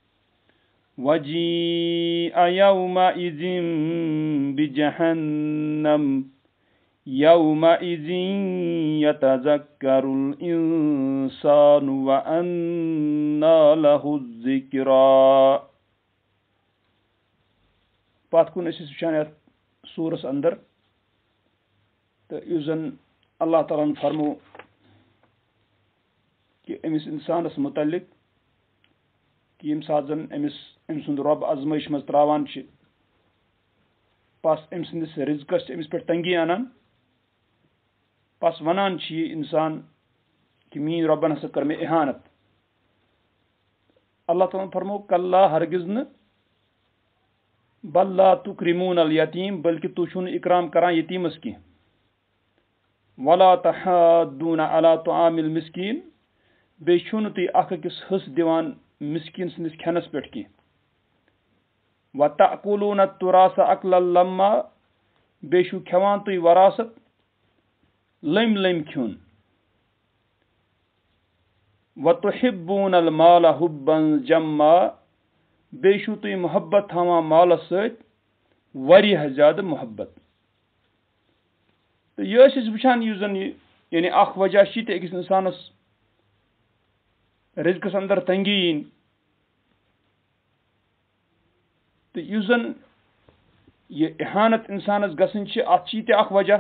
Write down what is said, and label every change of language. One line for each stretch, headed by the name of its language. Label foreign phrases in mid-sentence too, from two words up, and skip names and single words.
Arabic: وجيء يومئذ بجهنم يومئذ يتذكر الإنسان وأنى له الذكرى.
Kashmiri: پتھ کُن ٲسۍ أسۍ وٕچھان یتھ سورس اندر تہٕ یُس زن اللہ تعالیٰ ہن فرمو کہِ أمِس اِنسانس مُتعلق کہِ ییٚمہِ ساتہٕ زن أمۍ سُنٛد رۄب ازمٲیش منٛز تراوان چھِ پس أمۍ سٕنٛدِس رِزقس چھِ أمِس پٮ۪ٹھ تنگی انان پس ونان چھِ یہِ انسان کہِ میٲنۍ رۄبن ہسا کٔر مےٚ اِحانت. اللہ تعالیٰ ہن فرمو کلّا ہرگز نہٕ
Arabic: بل لا تکرمون الیتیم
Kashmiri: بلکہ تُہۍ چھِو نہٕ اکرام کران یتیٖمس کینٛہہ
Arabic: ولا تحاضون علی طعام المسکین
Kashmiri: بیٚیہِ چھِو نہٕ تُہۍ اکھ أکِس حصہٕ دِوان مسکیٖن سٕنٛدِس کھٮ۪نس پٮ۪ٹھ کینٛہہ
Arabic: وتأکلون التراث اکلا لما
Kashmiri: بیٚیہِ چھِو کھٮ۪وان تُہۍ وراثت لٔمۍ لٔمۍ کھیوٚن
Arabic: وتحبون المال حبا جما
Kashmiri: بیٚیہِ چھِو تُہۍ محبت تھاوان مالس سۭتۍ واریاہ زیادٕ محبت. تہٕ یہِ ٲسۍ أسۍ وٕچھان یُس زن یہِ یعنی اکھ وجہ چھِ تہِ أکِس انسانس رِزقس اندر تنگی یِنۍ تہٕ یُس زن یہِ اِحانت انسانس گژھٕنۍ چھِ اتھ چھِ یہِ تہِ اکھ وجہ.